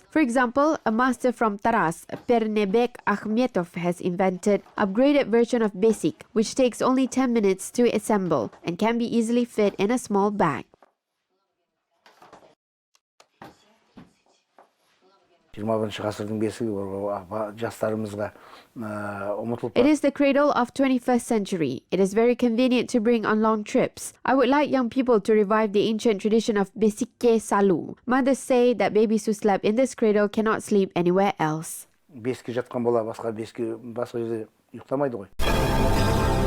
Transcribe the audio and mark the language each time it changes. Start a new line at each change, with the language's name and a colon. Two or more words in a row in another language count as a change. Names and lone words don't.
English: For example, a master from Taras, Pernebek Akhmetov, has invented an upgraded version of Basic, which takes only 10 minutes to assemble and can be easily fit in a small bag.
Kazakh: 21 ғасырдың бесігі жастарымызға ұмытылып
English: It is the cradle of 21st century. It is very convenient to bring on long trips. I would like young people to revive the ancient tradition of
Kazakh: бесікке салу.
English: Mothers say that babies who slept in this cradle cannot sleep anywhere else.
Kazakh: бесікке жатқан бала басқа жерде ұйықтамайды ғой.